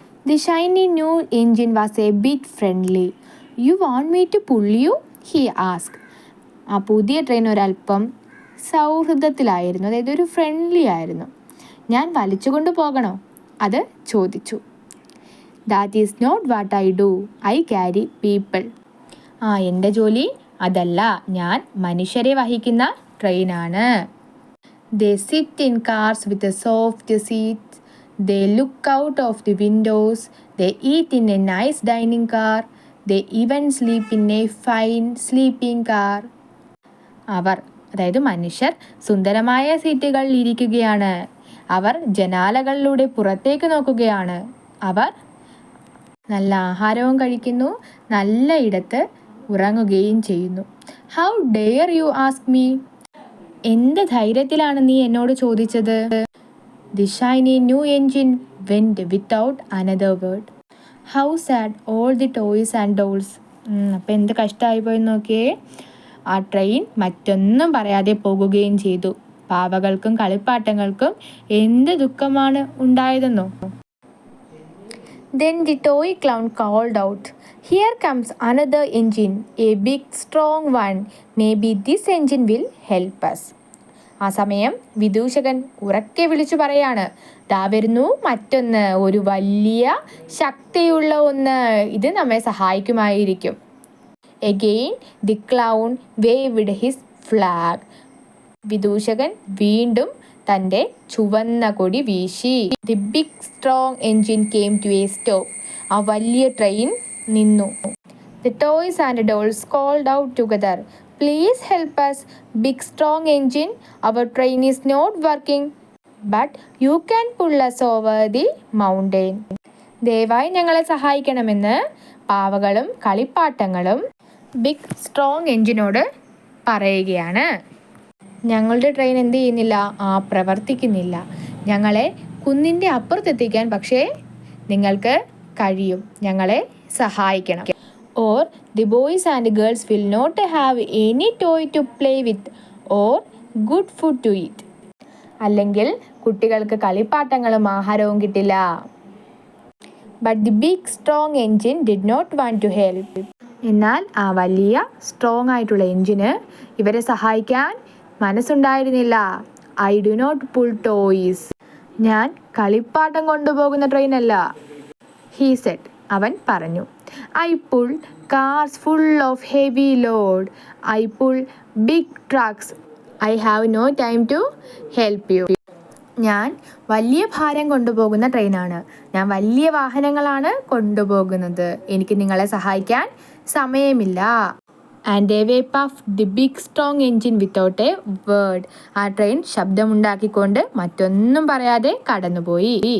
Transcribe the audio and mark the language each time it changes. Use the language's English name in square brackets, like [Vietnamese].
[English] The shiny new engine was a bit friendly. You want me to pull you? He asked. [Malayalam] ആ പുതിയ train ഒരല്പം സൗഹൃദത്തിലായിരുന്നു, അതായത് ഒരു friendly ആയിരുന്നു. ഞാൻ വലിച്ചുകൊണ്ട് പോകണോ? അത് ചോദിച്ചു. [English] That is not what I do. I carry people. [Malayalam] എൻ്റെ ജോലി അതല്ല, ഞാൻ മനുഷ്യരെ വഹിക്കുന്ന ട്രെയിനാണ്. [English] They sit in cars with a soft seats. They look out of the windows. They eat in a nice dining car. They even sleep in a fine sleeping car. [Malayalam] അവർ, അതായത് മനുഷ്യർ, സുന്ദരമായ സീറ്റുകളിൽ ഇരിക്കുകയാണ്. അവർ ജനാലകളിലൂടെ പുറത്തേക്ക് നോക്കുകയാണ്. അവർ നല്ല ആഹാരവും കഴിക്കുന്നു, നല്ല ഇടത്ത് ഉറങ്ങുകയും ചെയ്യുന്നു. [English] How dare you ask me? [Malayalam] എന്ത് ധൈര്യത്തിലാണ് നീ എന്നോട് ചോദിച്ചത്? [English] The shiny new engine went without another word. How sad all the toys and dolls. [Malayalam] അപ്പം എന്ത് കഷ്ടമായി പോയി നോക്കിയേ. ആ ട്രെയിൻ മറ്റൊന്നും പറയാതെ പോകുകയും ചെയ്തു. പാവകൾക്കും കളിപ്പാട്ടങ്ങൾക്കും എന്ത് ദുഃഖമാണ് ഉണ്ടായതെന്നോ. [English] Then the toy clown called out, "Here comes another engine, a big strong one. Maybe this engine will help us." [Malayalam] ആ സമയം വിദൂഷകൻ ഉറക്കെ വിളിച്ചു പറയാണ്, ദാ വരുന്നു മറ്റൊന്ന്, ഒരു വലിയ ശക്തിയുള്ള ഒന്ന്, ഇത് നമ്മെ സഹായിക്കുമായിരിക്കും. [English] Again the clown waved his flag. [Malayalam] വിദൂഷകൻ വീണ്ടും തൻ്റെ ചുവന്ന കൊടി വീശി. [English] The big strong engine came to a stop. [Malayalam] ആ വലിയ ട്രെയിൻ നിന്നു. [English] The toys and dolls called out together, please help us, big strong engine, our train is not working, but you can pull us over the mountain. [Malayalam] ദയവായി ഞങ്ങളെ സഹായിക്കണമെന്ന് പാവകളും കളിപ്പാട്ടങ്ങളും big strong എഞ്ചിനോട് പറയുകയാണ്. ഞങ്ങളുടെ train എന്ത് ചെയ്യുന്നില്ല? പ്രവർത്തിക്കുന്നില്ല. ഞങ്ങളെ കുന്നിൻ്റെ അപ്പുറത്തെത്തിക്കാൻ പക്ഷേ നിങ്ങൾക്ക് കഴിയും. ഞങ്ങളെ സഹായിക്കണം. [English] Or the boys and girls will not have any toy to play with or good food to eat. [Malayalam] അല്ലെങ്കിൽ കുട്ടികൾക്ക് കളിപ്പാട്ടങ്ങളും ആഹാരവും കിട്ടില്ല. [English] But the big strong engine did not want to help. [Malayalam] എന്നാൽ ആ വലിയ സ്ട്രോങ് ആയിട്ടുള്ള എഞ്ചിന് ഇവരെ സഹായിക്കാൻ മനസ്സുണ്ടായിരുന്നില്ല. [English] I do not pull toys. [Malayalam] ഞാൻ കളിപ്പാട്ടം കൊണ്ടുപോകുന്ന ട്രെയിനല്ല. [English] He said. [Malayalam] അവൻ പറഞ്ഞു. [English] I pull cars full of heavy load. I pull big trucks. I have no time to help you. [Malayalam] ഞാൻ വലിയ ഭാരം കൊണ്ടുപോകുന്ന ട്രെയിനാണ്. ഞാൻ വലിയ വാഹനങ്ങളാണ് കൊണ്ടുപോകുന്നത്. എനിക്ക് നിങ്ങളെ സഹായിക്കാൻ സമയമില്ല. [English] And away puff the big strong engine without a word. [Malayalam] ആ ട്രെയിൻ ശബ്ദമുണ്ടാക്കിക്കൊണ്ട് മറ്റൊന്നും പറയാതെ കടന്നുപോയി.